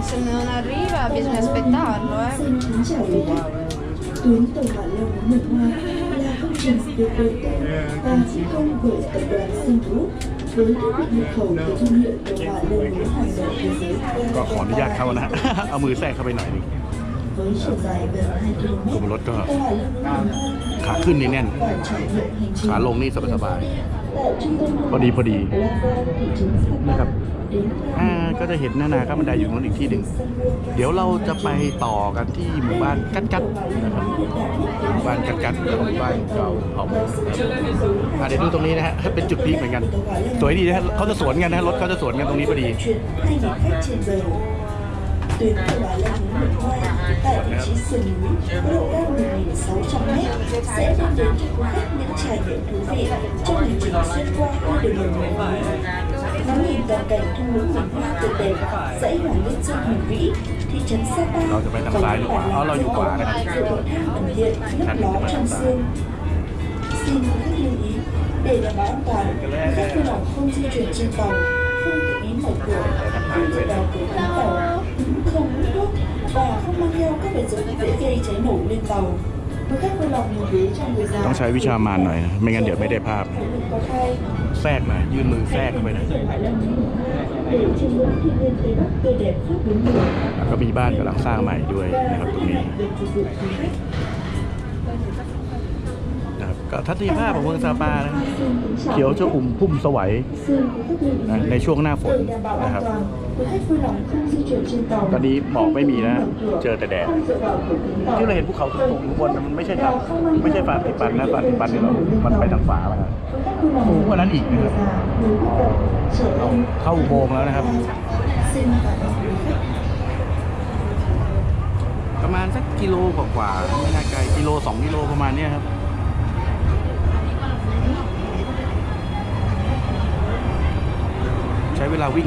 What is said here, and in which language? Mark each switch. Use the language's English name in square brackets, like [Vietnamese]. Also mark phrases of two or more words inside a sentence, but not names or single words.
[Italian] non arriva bisogna aspettarlo, [Vietnamese] Xin kính chào quý khách. Tuyến tàu hỏa Long Mã Mộc Hoa là công trình được đầu tư và thi công bởi tập đoàn Sun Group với thiết bị nhập khẩu của thương hiệu tàu hỏa lâu lớn hàng đầu thế giới. [Thai] ก็ขออนุญาตเข้านะ เอามือแทรกเข้าไปหน่อยหนึง [Vietnamese] Với chiều dài gần 2 km, [Thai] กรมรถก็ [Vietnamese] tàu hỏa Long Mã Mộc Hoa [Thai] ขาขึ้นนี่แน่น [Vietnamese] và trải nghiệm hành trình [Thai] ขาลงนี่สบาย [Vietnamese] tại trung tâm [Thai] ๆพอดี [Vietnamese] Plaza thị trấn [Thai] นะค [Vietnamese] Sapa [Thai] รับ [Vietnamese] đến [Thai] ก็จะเห็นนาข้ามบันไดอยู่ตรงนั้นอีกที่หนึ่ง เดี๋ยวเราจะไปต่อกันที่หมู่บ้านกัดกัดนะครับหมู่บ้านกัดกัดแล้วก็หมู่บ้านเก่าเผ่านะครับเดี๋ยวดูตรงนี้นะฮะเป็นจุดพีคเหมือนกันสวยดีนะฮะเขาจะสวนกันนะรถเขาจะสวนกันตรงนี้พอดี [Vietnamese] chuyển 2.000 khách trên giờ. Tuyến tàu hỏa Long Mã Mộc Hoa tại vị trí sườn núi có độ cao 1.600 m sẽ mang đến cho du khách những trải nghiệm thú vị trong hành trình xuyên qua con đường hầm núi. Ngắm nhìn toàn cảnh thung lũng vườn hoa tuyệt đẹp, dãy Hoàng Liên Sơn hùng vĩ, thị trấn Sapa [Thai] เราจะไปทางซ้ายหรือขวาเราอยู่ขวานะครับ [Vietnamese] sự cầu thang ẩn hiện lấp ló trong sương. Xin quý khách lưu ý để đảm bảo an toàn, khách vui lòng không di chuyển trên tàu, không tự ý mở cửa, không tự vào cửa đóng tàu, không hút thuốc và không mang theo các vật dụng dễ gây cháy nổ lên tàu. Quý khách vui lòng lưu ý cho người già. [Thai] ต้องใช้วิชามารหน่อยนะไม่งั้นเดี๋ยวไม่ได้ภาพ [Vietnamese] Phụ nữ có thai, [Thai] แทรกหน่อยยื่นมือแทรกเข้าไปหน่อย [Vietnamese] để chiêm ngưỡng thiên nhiên Tây Bắc tươi đẹp khắp bốn mùa. [Thai] แล้วก็มีบ้านกำลังสร้างใหม่ด้วยนะครับตรงนี้ [Vietnamese] Được phục vụ quý khách. [Thai] นะครับก็ทัศนียภาพของเมืองซาปานะ [Vietnamese] Xin kính chào [Thai] เขียว [Vietnamese] quý [Thai] ช [Vietnamese] khách. [Thai] อุ่มพุ่มสวัย [Vietnamese] Xin quý khách lưu ý [Thai] นะในช่วงหน้าฝน [Vietnamese] để đảm bảo [Thai] นะค [Vietnamese] an [Thai] รับ [Vietnamese] toàn, quý khách vui lòng không di chuyển trên tàu. [Thai] ตอนนี้หมอกไม่มีนะ เจอแต่แดด [Vietnamese] Không dựa vào cửa kính tàu. [Thai] ที่เราเห็นภูเขาสูงๆข้างบนน่ะมันไม่ใช่ครับไม่ใช่ฟาติปันนะฟาติปันนี่เรามันไปทางฝาแล้วครับ [Vietnamese] Quý khách vui lòng [Thai] สูงกว่านั้นอีกนะครับ [Vietnamese] người già, người khuyết tật, trẻ [Thai] เรา [Vietnamese] em. [Thai] เข้าอุโมงค์แล้วนะครับ [Vietnamese] Xin cảm ơn quý khách. [Thai] ประมาณสักกิโลกว่าๆไม่น่าไกลกิโล2 กิโลประมาณเนี้ยครับ ใช้เวลาวิ่ง